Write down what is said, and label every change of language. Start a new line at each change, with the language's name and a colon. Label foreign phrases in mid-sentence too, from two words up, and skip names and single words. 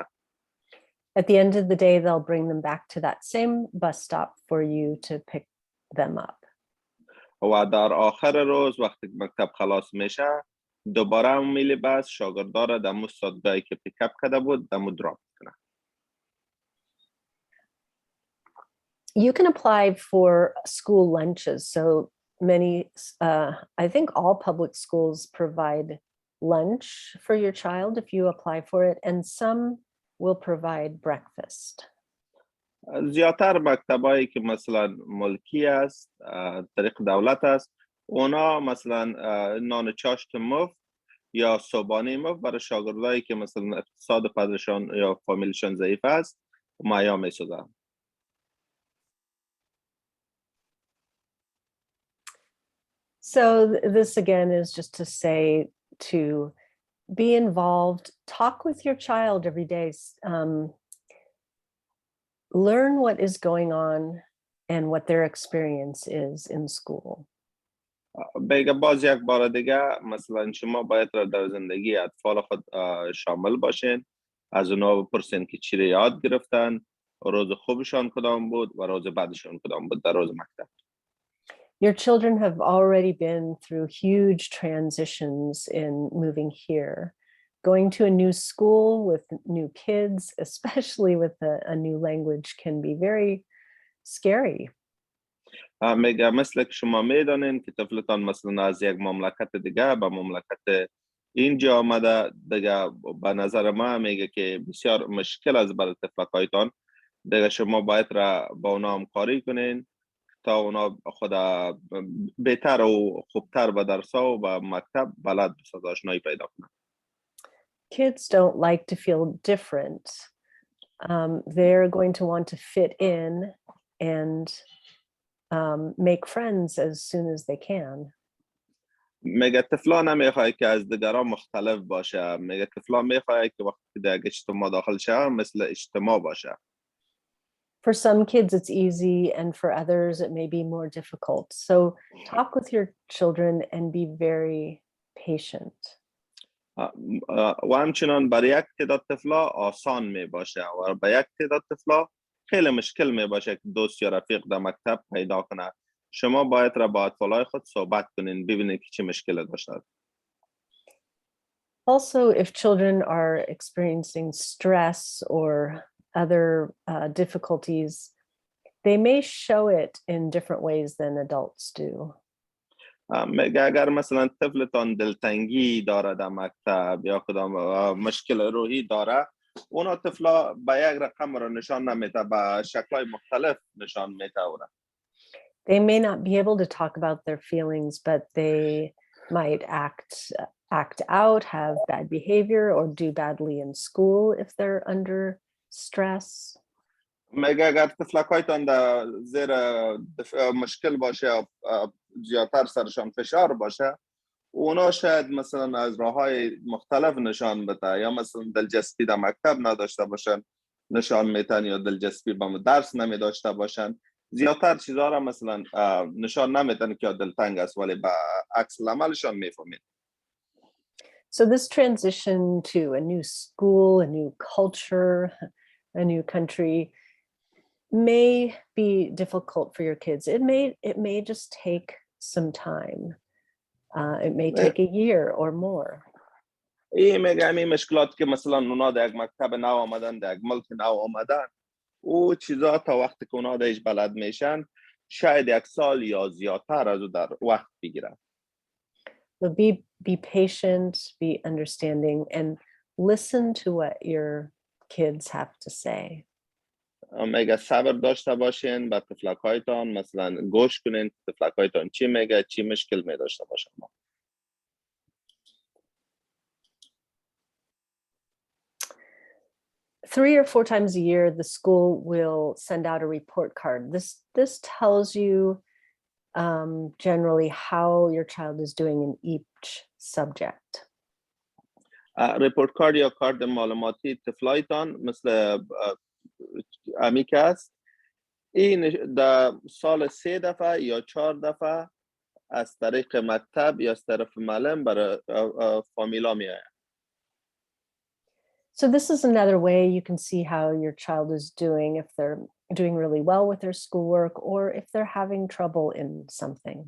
English: At the end of the day, they'll bring them back to that same bus stop for you to pick them up.
Persian: و در آخر روز وقتی مکتب خلاص میشه دوباره اون میل بس شاگردار در مستادگاهی که پیکاپ کرده بود در دراپ کنه.
English: You can apply for school lunches. So many, I think all public schools provide lunch for your child if you apply for it, and some will provide breakfast.
Persian: زیادتر مکتبایی که مثلا ملکی است، طریق دولت است، اونا مثلا نان چاشت مفت یا صبحانه مفت برای شاگردایی که مثلا اقتصاد پدرشان یا فامیلشان ضعیف است مهیا می‌سازند.
English: So this again is just to say to be involved, talk with your child every day, learn what is going on and what their experience is in school.
Persian: بگه باز یک بار دیگه مثلا شما باید در زندگی اطفال خود شامل باشین، از اونا بپرسین که چی رو یاد گرفتن، روز خوبشان کدام بود و روز بعدشان کدام بود در روز مکتب.
English: Your children have already been through huge transitions in moving here. Going to a new school with new kids, especially with a new language, can be very scary.
Persian: میگه مثل که شما میدانین که طفلتان مثلا از یک مملکت دیگه به مملکت اینجا آمده دیگه، به نظر ما میگه که بسیار مشکل از برای طفلکایتان دیگه، شما باید را با اونا همکاری کنین تا اونا خود بهتر و خوبتر به درسا و به مکتب بلد بساز، آشنایی پیدا کنن.
English: Kids don't like to feel different. They're going to want to fit in and make friends as soon as they can.
Persian: میگه طفلا نمیخواد که از دیگران مختلف باشه، میگه طفلا میخواد که وقتی در اجتماع داخل شه مثل اجتماع باشه.
English: For some kids it's easy and for others it may be more difficult. So talk with your children and be very patient.
Persian: و همچنان برای یک تعداد طفلا آسان می باشه و برای یک تعداد طفلا خیلی مشکل می باشه که دوست یا رفیق در مکتب پیدا کنه. شما باید را با اطفالای خود صحبت کنین، ببینید که چه مشکل داشته.
English: Also, if children are experiencing stress or other difficulties, they may show it in different ways than adults do.
Persian: میگه اگر مثلا طفلتان دلتنگی داره در مکتب یا کدام مشکل روحی داره، اونا طفلا به یک رقم را نشان نمیده، به شکل‌های مختلف نشان میده.
English: They may not be able to talk about their feelings, but they might act out, have bad behavior, or do badly in school if they're under stress.
Persian: میگه اگر طفلکایتان در زیر مشکل باشه، زیادتر سرشان فشار باشه، اونا شاید مثلا از راه‌های مختلف نشان بده، یا مثلا دلچسپی در مکتب نداشته باشن نشان میتن، یا دلچسپی به درس نمی داشته باشن. زیادتر چیزها را مثلا نشان نمیتن که دلتنگ است، ولی به عکس العملشان میفهمید.
English: So this transition to a new school, a new culture, a new country may be difficult for your kids. It may just take some time. It may take a year or more.
Persian: این میگه همین مشکلات که مثلا اونا در یک مکتب نو آمدن، در یک ملک نو آمدن، او چیزا تا وقتی که اونا درش بلد میشن شاید 1 سال یا زیادتر از او در وقت بگیرد.
English: So be patient, be understanding, and listen to what your kids have to say.
Persian: میگه صبر داشته باشین با طفلکایتان، مثلا گوش کنین طفلکایتان چی میگه، چی مشکل می داشته باشن.
English: 3 or 4 times a year, the school will send out a report card. This tells you generally how your child is doing in each subject. report card
Persian: یا کارت معلوماتی طفلایتان مثل امیک است. این در سال 3 دفعه یا 4 دفعه از طریق مکتب یا از طرف معلم برای فامیلا می آید.
English: So this is another way you can see how your child is doing, if they're doing really well with their schoolwork or if they're having trouble in something.